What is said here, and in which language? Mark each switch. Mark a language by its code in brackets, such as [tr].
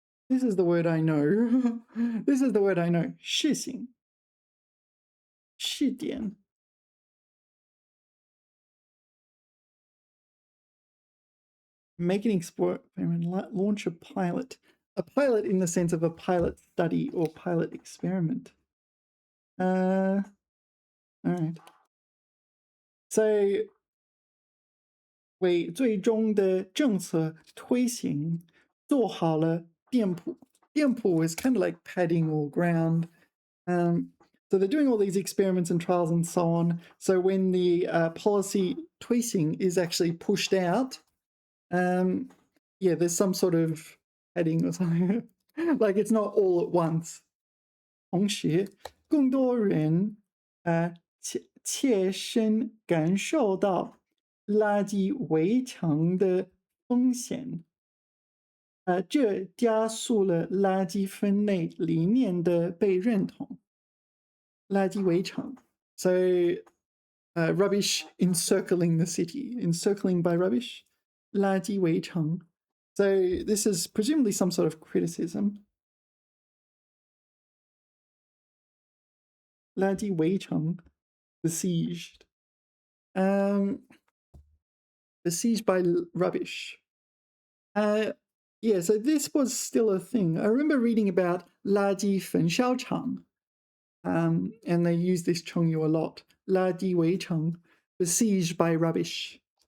[en] This is the word I know. This is the word I know. 试行.试点. Make an experiment, launch a pilot. A pilot in the sense of a pilot study or pilot experiment. All right. [zh] So 为最终的政策推行做好了店铺。 [en] 店铺 is kind of like padding or ground. So they're doing all these experiments and trials and so on. So when the policy 推行 is actually pushed out, yeah, there's some sort of heading or something. Like it's not all at once. [zh] 同时，更多人切身感受到垃圾围城的风险。这加速了垃圾分类理念的被认同。 [en] 垃圾围城 ，so rubbish encircling the city, encircling by rubbish. 垃圾围城 So this is presumably some sort of criticism. 垃圾围城 besieged. Besieged by rubbish. Yeah, so this was still a thing. I remember reading about 垃圾焚烧厂, and they use this 成语 a lot. 垃圾围城 besieged by rubbish.